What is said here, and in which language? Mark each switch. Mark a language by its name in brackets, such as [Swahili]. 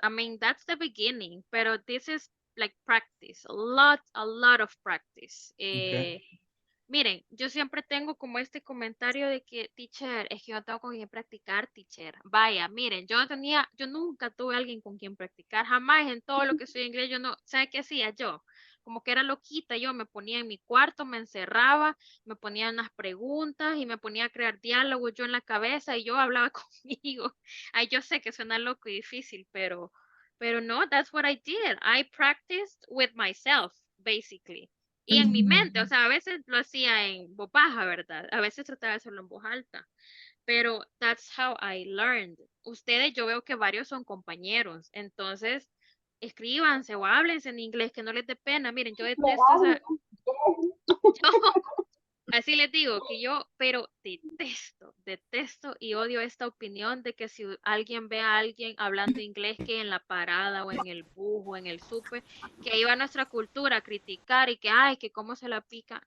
[English] I mean, that's the beginning, [Spanish] pero [English] this is like practice, a lot of practice. Okay. [Spanish] Miren, yo siempre tengo como este comentario de que, teacher, es que yo no tengo con quién practicar, teacher. Vaya, miren, yo nunca tuve alguien con quien practicar, jamás en todo lo que soy inglés, yo no, ¿sabe qué hacía yo? Como que era loquita, yo me ponía en mi cuarto, me encerraba, me ponía unas preguntas y me ponía a crear diálogos yo en la cabeza y yo hablaba conmigo. Ay, yo sé que suena loco y difícil, pero no, [English] that's what I did. I practiced with myself, basically. [Spanish] Y en mi mente, o sea, a veces lo hacía en voz baja, ¿verdad? A veces trataba de hacerlo en voz alta, pero [English] that's how I learned. [Spanish] Ustedes, yo veo que varios son compañeros, entonces escríbanse o háblense en inglés, que no les dé pena. Miren, yo detesto esa, yo, así les digo que yo, pero detesto y odio esta opinión de que si alguien ve a alguien hablando inglés que en la parada o en el bus o en el súper, que ahí va nuestra cultura a criticar y que, ay, que cómo se la pica.